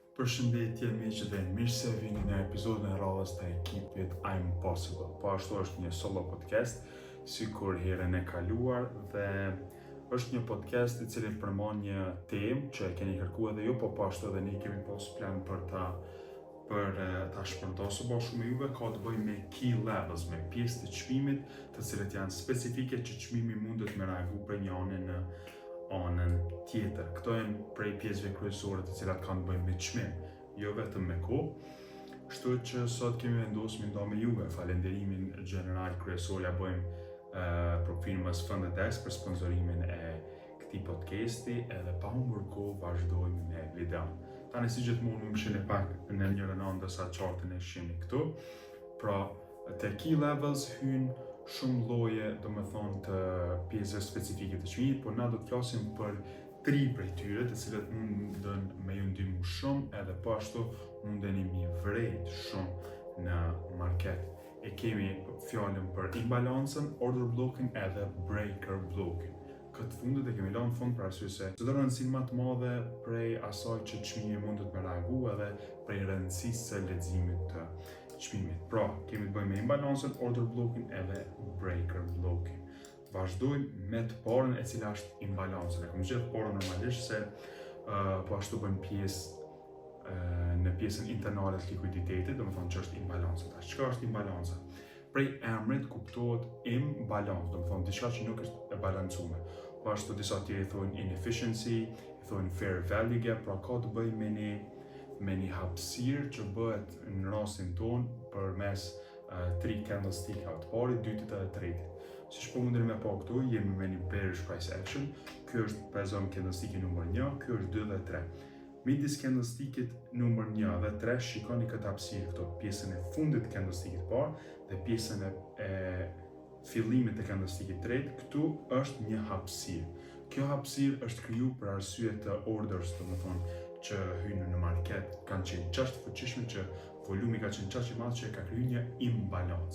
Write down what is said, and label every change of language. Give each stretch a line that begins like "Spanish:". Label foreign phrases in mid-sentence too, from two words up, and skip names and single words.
Albanian: Përshëndetje miq dhe mirë se vini në episodin e radhës të ekipit I'm Possible. Po ashtu është një solo podcast, sikur herën e kaluar, dhe është një podcast i cili përmban një temë që e keni kërkuar edhe ju, po ashtu edhe ne kemi pas plan për ta shpërndosur bashkë me juve. Ka të bëjë me
English: key levels,
Albanian: me pjesë të çmimit, të cilat janë specifike që çmimi mundet me reagu për një anë në anën tjetër. Këto janë prej pjesëve kryesore të cilat kanë të bëjnë me çmim, jo vetëm me kohë. Kështu që sot kemi vendosur me nda me juve falenderimin general kryesor ja bëjmë për firmës Fundedesk për sponsorimin e këtij podcasti, edhe pa humbur kohë vazhdojmë me videon. Tani si gjithmonë më shihni pak në njërin anë ndërsa chartin e shihni këtu. Pra, te
English: key levels
Albanian: hyn shumë lloje, domethënë të pjesëve specifike të çmimit, por na do të flasim për 3 prej tyre, të cilat mundën me ju ndihmu shumë, edhe po ashtu mundeni mi vrejt shumë në market. E kemi fjalën për imbalancën,
English: order blocking edhe breaker blocking.
Albanian: Këtë fundit e kemi lënë fund për arsye se çdo rëndësi më të madhe prej asaj që çmimi mundet me reagu edhe prej rëndësisë së leximit të çmimit. Pra, kemi të bëjmë me imbalancën,
English: order blocking edhe breaker blocking.
Albanian: Vazhdojmë me të parën, e cila është imbalancën. E kam gjetur parën normalisht se po ashtu bën pjesë në pjesën internale të likuiditetit, domethënë që është imbalanca. Çka është imbalanca? Prej emrit kuptohet imbalancë, domethënë diçka që nuk është e balancuar. Po ashtu disa tjerë i thonë inefficiency, i thonë
English: fair value gap,
Albanian: pra ka të bëjë me një hapësirë që bëhet në rastin tonë përmes 3 candlestick-ave të parit, dytit edhe tretit. Siç po mundeni me pa këtu, jemi me një
English: bearish price action.
Albanian: Ky është prezon candlestick-i numër 1, ky është 2 dhe 3. Midis candlestick-it numër 1 dhe 3 shikoni këtë hapësirë këtu, pjesën e fundit të candlestick-it të parë dhe pjesën e fillimit të candlestick-it të tretë. Këtu është një hapësirë. Kjo hapësirë është kriju për arsye të orders, domethënë që hynë në market kanë qenë qaq të fuqishme që volumi ka qenë qaq i madh që ka kriju një imbalancë.